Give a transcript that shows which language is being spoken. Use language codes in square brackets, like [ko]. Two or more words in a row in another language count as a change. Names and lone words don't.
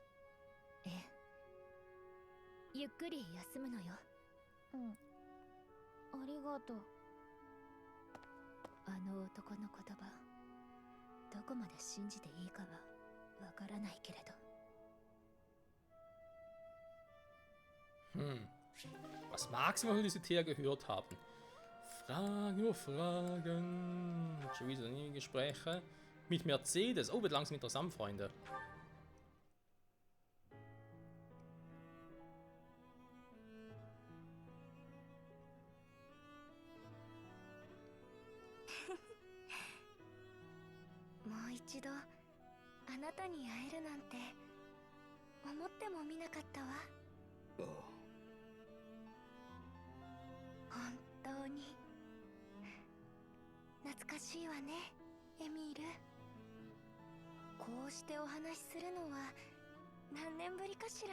[ja] ええ。ゆっくり休むのよ。うん。ありがとう。あの男の言葉、どこまで信じていいかはわからないけれど。 [de] Was magst du, was wir bisher gehört haben? Fragen über Fragen. Schon wieder nie Gespräche. Mit Mercedes. Oh, wird langsam interessant, Freunde. [ja] Noch 一度あなたに会えるなんて思ってもみなかったわ。ああ。本当に懐かしいわね、エミール。こうしてお話しするのは何年ぶりかしら。